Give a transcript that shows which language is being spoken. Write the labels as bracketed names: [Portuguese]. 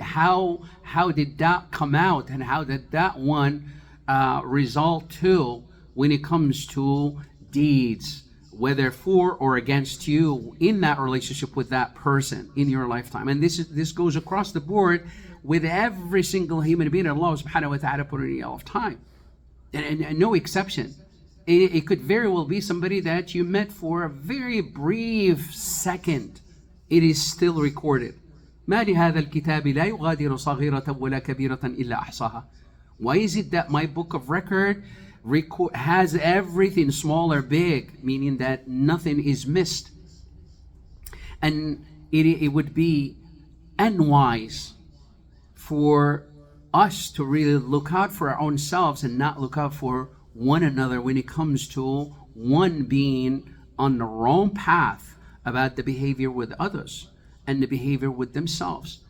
[English] How did that come out, and how did that one result to when it comes to deeds, whether for or against you in that relationship with that person in your lifetime? And this goes across the board with every single human being Allah subhanahu wa ta'ala put in your lifetime, and no exception. It could very well be somebody that you met for a very brief second. It is still recorded. [Arabic] ما لهذا الكتاب لا يغادر صغيرة ولا كبيرة إلا أحصاها. [English] Why is it that my book of record has everything, small or big, meaning that nothing is missed? And it would be unwise for us to really look out for our own selves and not look out for one another when it comes to one being on the wrong path about the behavior with others and the behavior with themselves.